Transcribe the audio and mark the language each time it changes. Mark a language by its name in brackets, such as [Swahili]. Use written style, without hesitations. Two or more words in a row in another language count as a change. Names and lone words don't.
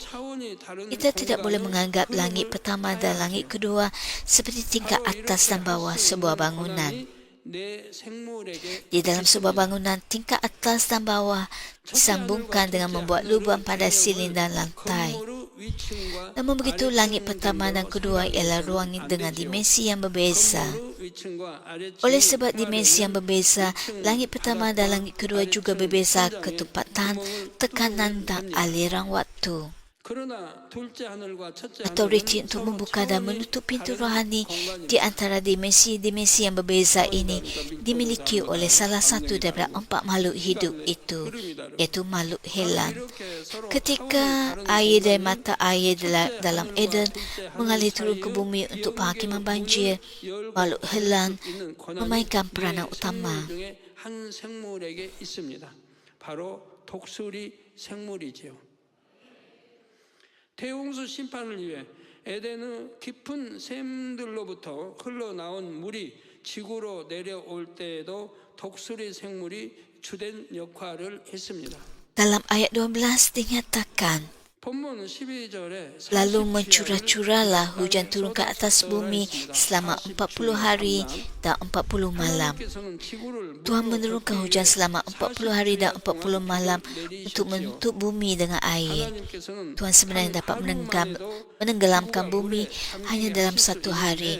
[Malay] Kita tidak boleh menganggap langit pertama dan langit kedua seperti tingkat atas dan bawah sebuah bangunan. Di dalam sebuah bangunan, tingkat atas dan bawah disambungkan dengan membuat lubang pada silin dan lantai. Namun begitu, langit pertama dan kedua ialah ruang dengan dimensi yang berbeza. Oleh sebab dimensi yang berbeza, langit pertama dan langit kedua juga berbeza ketepatan, tekanan dan aliran waktu. Autoriti untuk membuka dan menutup pintu rohani di antara dimensi-dimensi yang berbeza ini dimiliki oleh salah satu daripada 4 makhluk hidup itu, iaitu makhluk helan. Ketika air dari mata air dalam Eden mengalir turun ke bumi untuk penghakiman banjir, makhluk helan memainkan peranan utama. [Korean] 대홍수 심판을 위해 에덴의 깊은 샘들로부터 흘러나온 물이 지구로 내려올 때에도 독수리 생물이 주된 역할을 했습니다. [Malay] Dalam ayat 12 dinyatakan, [Korean] 본문 12절에 [Malay] lalu mencurah-curahlah hujan turun ke atas bumi selama 40 hari dan 40 malam. Tuhan menurunkan hujan selama 40 hari dan 40 malam untuk menutup bumi dengan air. Tuhan sebenarnya dapat menenggelamkan bumi hanya dalam satu hari.